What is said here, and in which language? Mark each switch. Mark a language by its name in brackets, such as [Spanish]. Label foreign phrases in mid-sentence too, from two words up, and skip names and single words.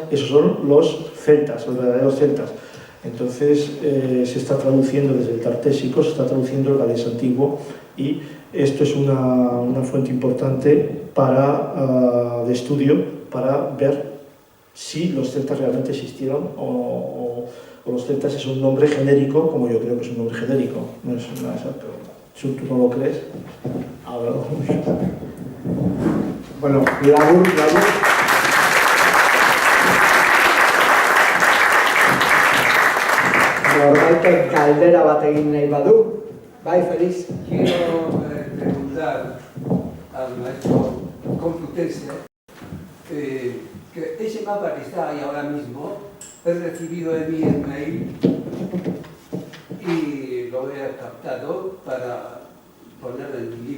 [Spanish] Esos son los celtas, los verdaderos celtas. Entonces se está traduciendo desde el Tartésico, se está traduciendo el galés antiguo, y esto es una fuente importante de estudio para ver si los celtas realmente existieron o los celtas es un nombre genérico, como yo creo que es un nombre genérico. No es una exacta pregunta. Si tú no lo crees, ahora lo [Basque] Bueno, labur. Norbaitek galdera bat egin nahi badu. Bai, [Spanish] Feliz. Quiero preguntar al maestro Complutense que ese mapa que está ahí ahora mismo, he recibido de mí el mail y lo he captado para ponerlo en mi libro.